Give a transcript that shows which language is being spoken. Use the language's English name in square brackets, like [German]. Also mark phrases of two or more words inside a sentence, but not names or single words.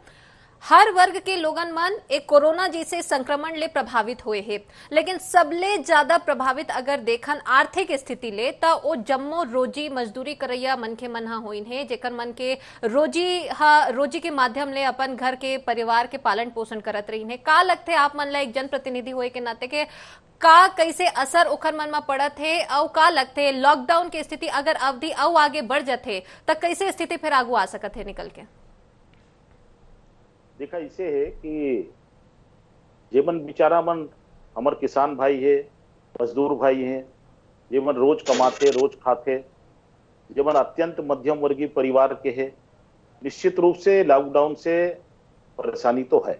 [Chhattisgarhi] हर वर्ग के लोगन मन एक कोरोना जैसे संक्रमण ले प्रभावित हुए हैं, लेकिन सबले ज्यादा प्रभावित अगर देखन आर्थिक स्थिति ले तो वो जम्मो रोजी मजदूरी करैया मनखे मन होइन है, जेकर मन के रोजी के माध्यम ले अपन घर के परिवार के पालन पोषण करत रही है। का लगते आप मन ला एक जनप्रतिनिधि होए के नाते के का कैसे असर ओखर मन में पड़त है, और का लगते लॉकडाउन के स्थिति अगर अवधि और आगे बढ़ जाते तो कैसे स्थिति फिर आगू आ सकत है निकल के? देखा इसे है कि जेमन बेचारा मन हमर किसान भाई है, मजदूर भाई हैं, जेमन रोज कमाते रोज खाते, जेमन अत्यंत मध्यम वर्गीय परिवार के है, निश्चित रूप से लॉकडाउन से परेशानी तो है।